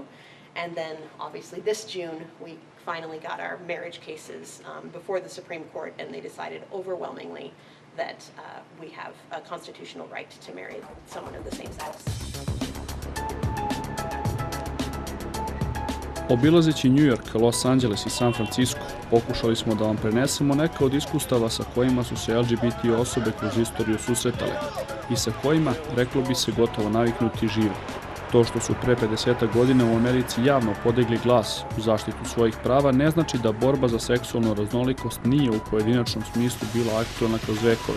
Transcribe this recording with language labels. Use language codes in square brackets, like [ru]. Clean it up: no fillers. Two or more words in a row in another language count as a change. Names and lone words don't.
[en] And then, obviously, this June, we finally got our marriage cases before the Supreme Court, and they decided overwhelmingly that we have a constitutional right to marry someone of the same sex. [sr] Obilazeći New York, Los Angeles i San Francisco, pokušali smo da vam prenesemo neka od iskustava sa kojima su se LGBT osobe kroz istoriju susretale i sa kojima, reklo bi se, gotovo naviknuti žive. To što su pre 50 godina u Americi javno podigli glas u zaštitu svojih prava ne znači da borba za seksualnu raznolikost nije u pojedinačnom smislu bila aktualna kroz vekove.